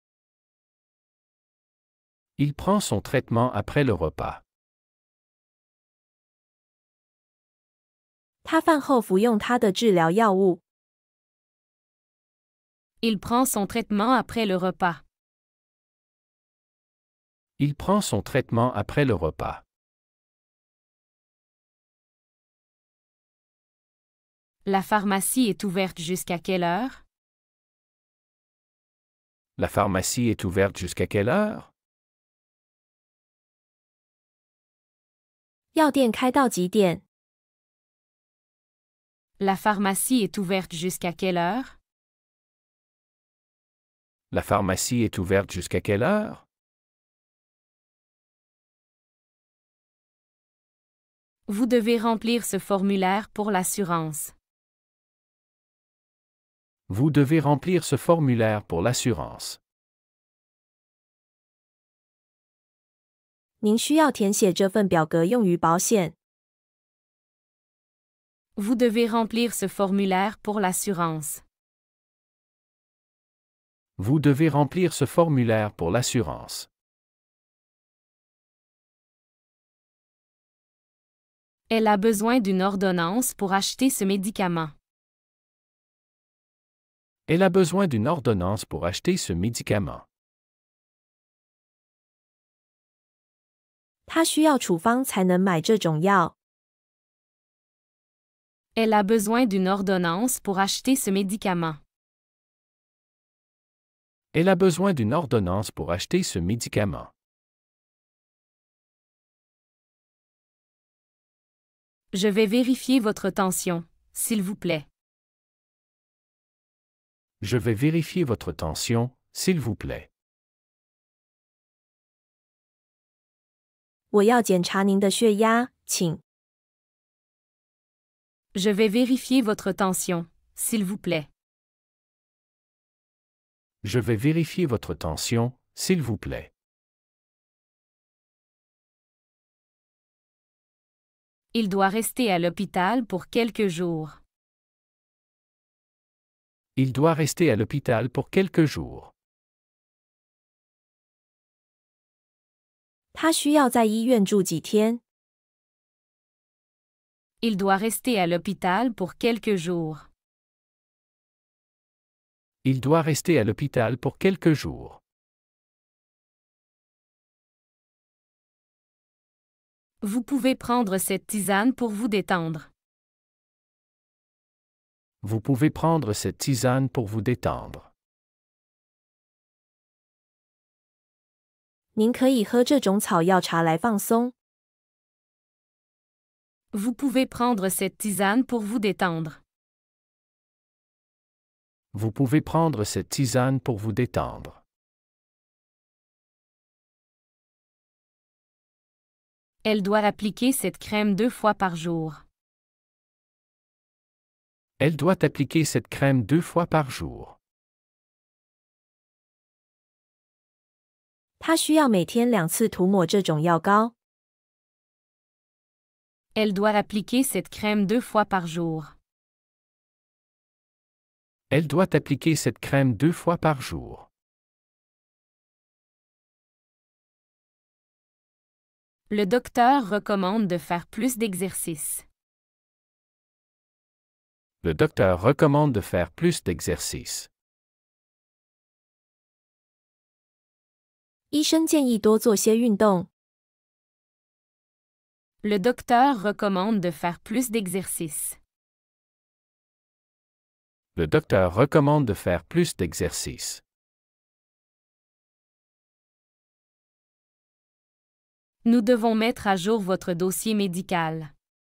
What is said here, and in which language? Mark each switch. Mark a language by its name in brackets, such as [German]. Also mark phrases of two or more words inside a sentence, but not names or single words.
[French] Il prend son traitement après le repas. [Chinese] 他饭后服用他的治疗药物。 [French] Il prend son traitement après le repas. Il prend son traitement après le repas. La pharmacie est ouverte jusqu'à quelle heure? La pharmacie est ouverte jusqu'à quelle heure? [Chinese] 药店开到几点？ [French] La pharmacie est ouverte jusqu'à quelle heure? La pharmacie est ouverte jusqu'à quelle heure? Vous devez remplir ce formulaire pour l'assurance. Vous devez remplir ce formulaire pour l'assurance. [Chinese] 您需要填写这份表格用于保险。 [French] Vous devez remplir ce formulaire pour l'assurance. Vous devez remplir ce formulaire pour l'assurance. Elle a besoin d'une ordonnance pour acheter ce médicament. Elle a besoin d'une ordonnance pour acheter ce médicament. [Chinese] 她需要处方才能买这种药。 [French] Elle a besoin d'une ordonnance pour acheter ce médicament. Elle a besoin d'une ordonnance pour acheter ce médicament. Je vais vérifier votre tension, s'il vous plaît. Je vais vérifier votre tension, s'il vous plaît. [Chinese] 我要检查您的血压，请。 [French] Je vais vérifier votre tension, s'il vous plaît. Je vais vérifier votre tension, s'il vous plaît. Il doit rester à l'hôpital pour quelques jours. Il doit rester à l'hôpital pour quelques jours. [Chinese] 他需要在医院住几天？ [French] Il doit rester à l'hôpital pour quelques jours. Il doit rester à l'hôpital pour quelques jours. Vous pouvez prendre cette tisane pour vous détendre. Vous pouvez prendre cette tisane pour vous détendre. [Chinese] 您可以喝这种草药茶来放松。 [French] Vous pouvez prendre cette tisane pour vous détendre. Vous pouvez prendre cette tisane pour vous détendre. Elle doit appliquer cette crème 2 fois par jour. Elle doit appliquer cette crème 2 fois par jour. [Chinese] 他需要每天2次涂抹这种药膏。 [French] Elle doit appliquer cette crème 2 fois par jour. Elle doit appliquer cette crème 2 fois par jour. Le docteur recommande de faire plus d'exercices. Le docteur recommande de faire plus d'exercice. [Chinese] 医生建议多做些运动。 [French] Le docteur recommande de faire plus d'exercices. Le docteur recommande de faire plus d'exercice. Nous devons mettre à jour votre dossier médical.